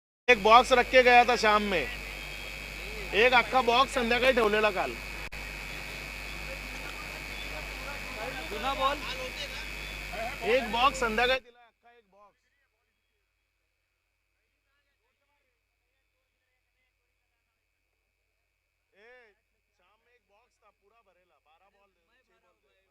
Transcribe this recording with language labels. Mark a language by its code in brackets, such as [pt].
[hi] एक बॉक्स रख के गया था शाम में, [mr] एक अख्खा बॉक्स संध्याकाळी ठेवलेला काल. एक बॉक्स संध्याकाळी दिला, अख्खा एक बॉक्स. [hi] शाम में एक बॉक्स था पूरा भरेला, 12 बॉल 6 बॉल.